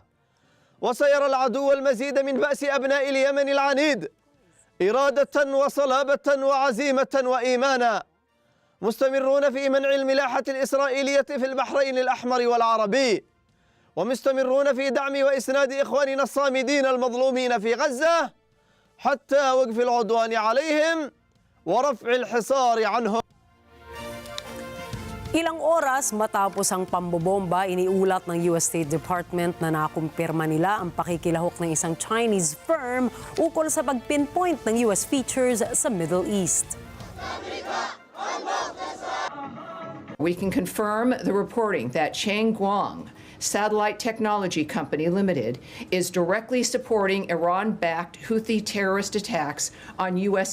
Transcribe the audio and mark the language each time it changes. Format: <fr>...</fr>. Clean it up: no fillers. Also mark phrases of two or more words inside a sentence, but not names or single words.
<ar>وسيرى العدو المزيد من بأس أبناء اليمن العنيد إرادة وصلابة وعزيمة وإيمانا، مستمرون في منع الملاحة الإسرائيلية في البحرين الأحمر والعربي، ومستمرون في دعم وإسناد إخواننا الصامدين المظلومين في غزة حتى وقف العدوان عليهم ورفع الحصار عنهم.</ar> <tl>Ilang oras matapos ang pambobomba, iniulat ng US State Department na nakumpirma nila ang pakikilahok ng isang</tl> <en>Chinese firm</en> <tl>ukol sa pag-pinpoint ng</tl> <en>US features</en> <tl>sa Middle East.</tl> <en>We can confirm the reporting that Cheng Guang Satellite Technology Company Limited is directly supporting Iran-backed Houthi terrorist attacks on U.S.</en>